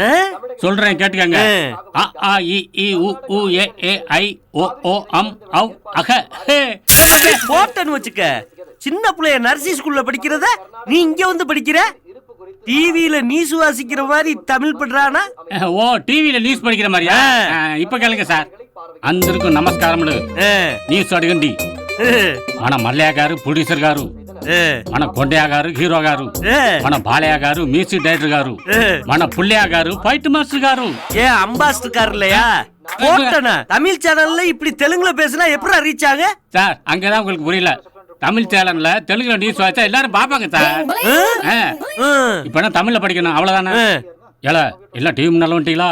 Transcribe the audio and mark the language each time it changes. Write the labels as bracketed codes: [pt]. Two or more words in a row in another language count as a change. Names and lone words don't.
[ta] சொல்றேன் கேட்டுக்கங்க. அ ஆ இ ஈ உ ஊ ஏ ஏ ஐ ஓ ஓ அம் அவ் அக. போட்டன்னு வச்சுக்க. சின்ன பிள்ளைய நர்சி ஸ்கூல்ல படிக்கிறத நீ இங்க வந்து படிக்கிற? டிவில நியூஸ் வாசிக்கிற மாதிரி தமிழ் பண்றானா? ஓ டிவில நியூஸ் படிக்கிற மாதிரியா? இப்ப கேளுங்க சார். [te] అందరికీ నమస్కారములు. న్యూస్ అడగండి. మన మల్లయ్య గారు ప్రొడ్యూసర్ గారు, మన కొండయ్య గారు హీరో గారు, మన బాలయ్య గారు [en] music director [te] గారు, మన పుల్లయ్య గారు [en] fight master [te] గారు. [ta] ஏன் அம்பாஸ்டர் கார் இல்லையா? போட்டனா தமிழ் சேனல்ல இப்படி தெலுங்குல பேசினா எப்படி ரீச் ஆக? சார் அங்கதான் உங்களுக்கு புரியல. தமிழ் சேனல்ல தெலுங்குல நியூஸ் வாச்சா எல்லாரும் பாப்பாங்க சார். இப்ப என்ன தமிழ்ல படிக்கணும் அவ்வளவுதானே? ஏல எல்லாம் டிவி முன்னால வந்துட்டீங்களா?